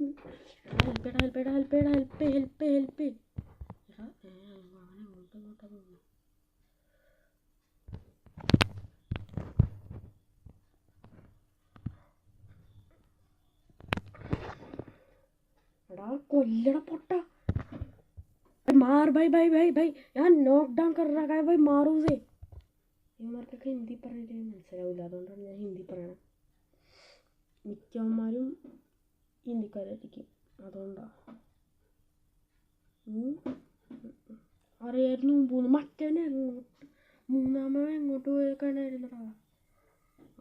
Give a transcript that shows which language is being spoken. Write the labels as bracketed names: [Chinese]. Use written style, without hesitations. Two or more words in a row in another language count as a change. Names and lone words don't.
[Malayalam] ഹെൽപ്പ്. അങ്ങനെ ഇങ്ങോട്ടാ തോന്നുന്നു. എടാ കൊല്ലട പൊട്ട, [Hindi] मार भाई ഞാൻ [English] knock down [Hindi] कर रहा है भाई, मारो उसे. [Malayalam] ഇവന്മാർക്കൊക്കെ ഹിന്ദി പറഞ്ഞിട്ട് മനസ്സിലാവില്ല, അതുകൊണ്ടാണ് ഞാൻ ഹിന്ദി പറയണത്. മിക്കവന്മാരും ഹിന്ദിക്കാരായിരിക്കും, അതുകൊണ്ടാണ്. അറിയായിരുന്നു മറ്റവനായിരുന്നു. 3ാമവൻ എങ്ങോട്ട് പോയേക്കാനായിരുന്നടാ.